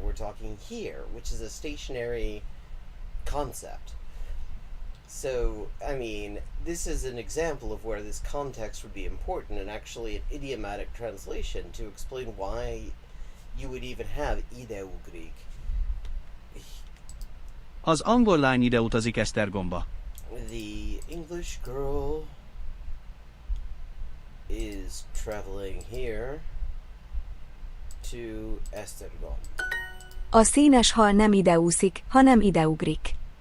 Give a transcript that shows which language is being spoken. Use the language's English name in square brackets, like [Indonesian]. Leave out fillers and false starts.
[English] We're talking here, which is a stationary concept. So, I mean, this is an example of where this context would be important, and actually an idiomatic translation to explain why you would even have ideugrik. [Hungarian] Az angol lány ide utazik Esztergomba. [English] The English girl is traveling here to Esztergom. [Hungarian] A színes hal nem ideúszik, hanem ideugrik.